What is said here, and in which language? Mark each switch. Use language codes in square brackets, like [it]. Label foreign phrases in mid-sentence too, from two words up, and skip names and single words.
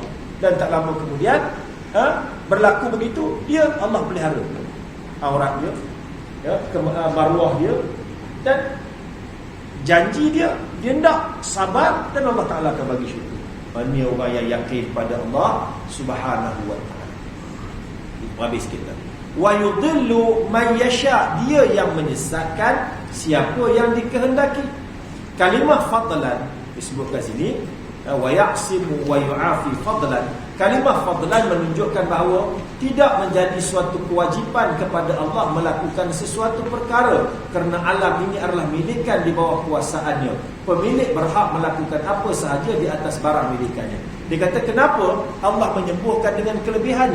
[ms] Dan tak lama kemudian berlaku begitu, dia Allah pelihara aurat dia, maruah dia, dan janji dia hendak sabar, dan [ar] الله تعالى [ms] akan bagi syurga. Ini orang yang yakin pada Allah [ar] سبحانه وتعالى. [ms] Habis kita. [ar] ويضل من يشاء, [ms] dia yang menyesatkan siapa yang dikehendaki. Kalimah fadlan disebutkan sini, [ar] ويعصم ويعافي فضلا. [ms] Kalimah fadlan menunjukkan bahawa tidak menjadi suatu kewajipan kepada Allah melakukan sesuatu perkara, kerana alam ini adalah milikan di bawah kuasaannya. Pemilik berhak melakukan apa sahaja di atas barang milikannya. Dia kata kenapa Allah menyembuhkan dengan kelebihannya?